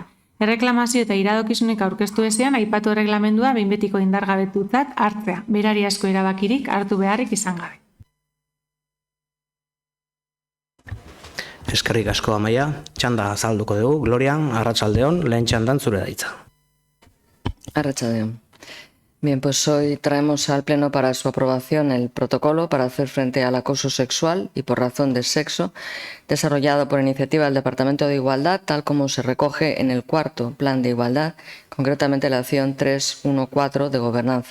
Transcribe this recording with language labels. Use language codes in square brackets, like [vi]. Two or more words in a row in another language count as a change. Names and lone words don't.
[eu] Erreklamazio eta iradokizunek aurkeztu ezean aipatu erreglamendua behin betiko indargabetutzat hartzea, berariazko erabakirik hartu beharrik izan gabe. Eskerrik asko, Amaia. Txanda azalduko dugu. Glorian, arratsaldeon, lehen txandan zure daitza. Arratsaldeon. [es] Bien, pues hoy traemos al Pleno para su aprobación el protocolo para hacer frente al acoso sexual y por razón de sexo, desarrollado por iniciativa del Departamento de Igualdad, tal como se recoge en el 4º Plan de Igualdad, concretamente la acción 3.1.4 de Gobernanza.